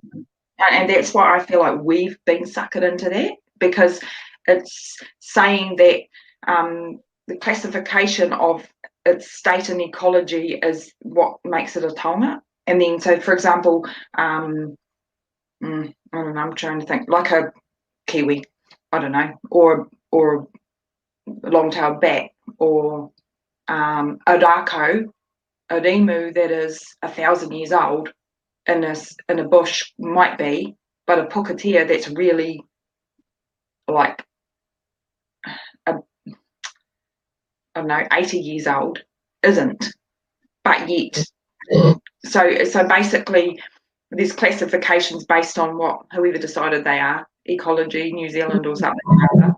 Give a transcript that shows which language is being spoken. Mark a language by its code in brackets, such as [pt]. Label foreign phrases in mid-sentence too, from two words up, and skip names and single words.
[en] And that's why I feel like we've been suckered into that, because it's saying that the classification of its state and ecology is what makes it a Tonga. And then, so for example, I don't know, I'm trying to think, like a kiwi, I don't know, or a long-tailed bat, or a rākau, a rimu that is 1,000 years old in a bush might be, but a pukatea that's really like I don't know, 80 years old isn't. But yet, so basically, there's classifications based on whoever decided they are, ecology, New Zealand or something like that.